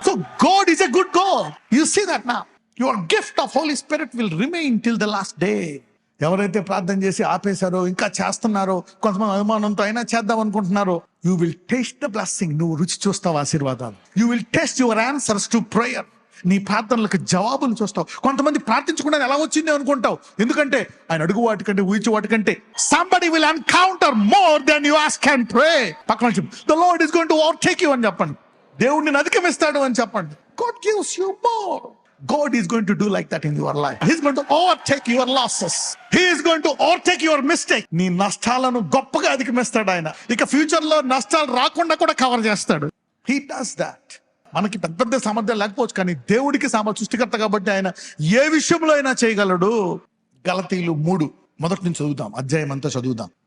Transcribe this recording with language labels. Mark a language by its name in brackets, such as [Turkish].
[English] So God is a good God. You see that now. Your gift of holy spirit will remain till the last day. [Telugu] ఎవరైతే ప్రార్థన చేసి ఆపేశారో, ఇంకా చేస్తున్నారో, కొంతమంది అనుమానంతో అయినా చేద్దాం అనుకుంటున్నారో, [English] You will taste the blessing. [Telugu] నువ్వు రుచి చూస్తావు ఆశీర్వాదాలు. [English] You will taste your answers to prayer. [Telugu] నీ ప్రార్థనలకు జవాబులు చూస్తావు. కొంతమంది ప్రార్థించకుండా ఎలా వచ్చింది అనుకుంటావు. ఎందుకంటే ఆయన అడుగు వాటికంటే ఊహించు వాటికంటే [English] somebody will encounter more than you ask and pray. [Telugu] పక్కన చెప్పు, [English] the Lord is going to overtake you [Telugu] అని చెప్పండి. దేవుడు నిన్ను అధిగమిస్తాడు అని చెప్పండి. [English] God gives you more. God is going to do like that in your life. He is going to overtake your losses. He is going to overtake your mistake. [Telugu] నీ నష్టాలను గొప్పగా అధిగమిస్తాడు ఆయన. ఇక ఫ్యూచర్ లో నష్టాలు రాకుండా కూడా కవర్ చేస్తాడు. [English] He does that. [Telugu] మనకి పెద్ద సామర్థ్యం లేకపోవచ్చు, కానీ దేవుడికి సృష్టికర్త కాబట్టి ఆయన ఏ విషయంలో అయినా చేయగలడు. గలతీయులు 3 మొదటి నుంచి చదువుదాం, అధ్యాయం అంతా చదువుదాం.